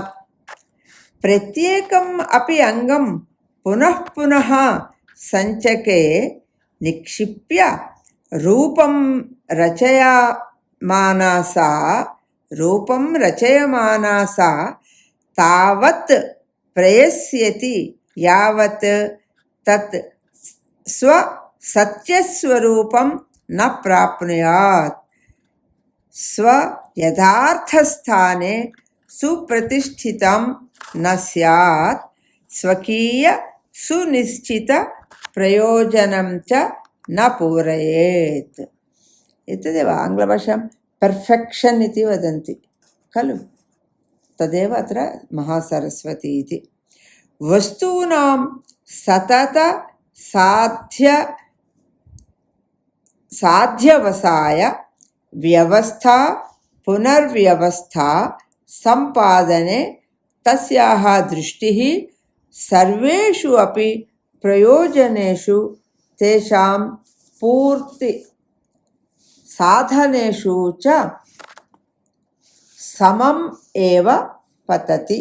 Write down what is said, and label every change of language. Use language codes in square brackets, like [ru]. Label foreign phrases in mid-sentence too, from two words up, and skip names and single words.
[sa] प्रत्येकं अपि अङ्गं पुनः पुनः सञ्चके निक्षिप्य रूपं रचयमाना सा तावत् प्रयस्यति यावत् तत् स्व सत्यस्वरूपं न प्राप्नुयात्. स्व यथार्थस्थाने सुप्रतिष्ठितं न स्यात्. स्वकीय सुनिश्चित प्रयोजनं च न पूरयेत्. एतदेव आङ्ग्लभाषां पर्फेक्षन् इति वदन्ति खलु, तदेव अत्र महासरस्वती इति. वस्तूनां सतत साध्यवसाय व्यवस्था पुनर्व्यवस्था सम्पादने तस्याः दृष्टिः सर्वेषु अपि प्रयोजनेषु तेषां पूर्ति साधनेषु च समम् एव पतति.